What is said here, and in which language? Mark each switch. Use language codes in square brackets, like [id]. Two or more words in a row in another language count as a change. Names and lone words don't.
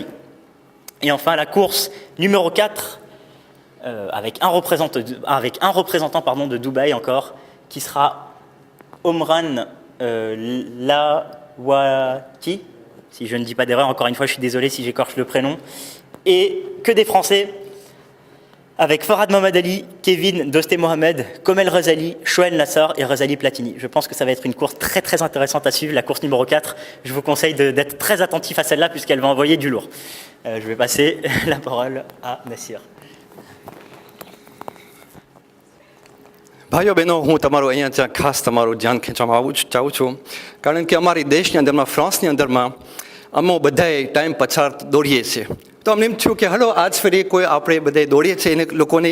[fr] Et enfin, la course numéro 4, avec un représentant de Dubaï encore, qui sera Omran Lawati, si je ne dis pas d'erreur, encore une fois je suis désolé si j'écorche le prénom, et que des Français, avec Farhad Mohamed Ali, Kevin Dosté Mohamed, Komel Razali, Shoaib Nassar et Razali Platini. Je pense que ça va être une course très très intéressante à suivre, la course numéro 4. Je vous conseille d'être très attentif à celle-là puisqu'elle va envoyer du lourd. Je vais passer la parole à Nassir. [gu] ભાઈઓ બહેનો હું તમારું અહીંયા ત્યાં ખાસ તમારું ધ્યાન ખેંચવામાં ચાહું છું કારણ કે અમારી દેશની અંદરમાં ફ્રાન્સની અંદરમાં અમે બધાએ ટાઈમ પછાડ દોડીએ છીએ તો અમને એમ થયું કે હલો આજ ફરી કોઈ આપણે બધાએ દોડીએ છીએ એને લોકોને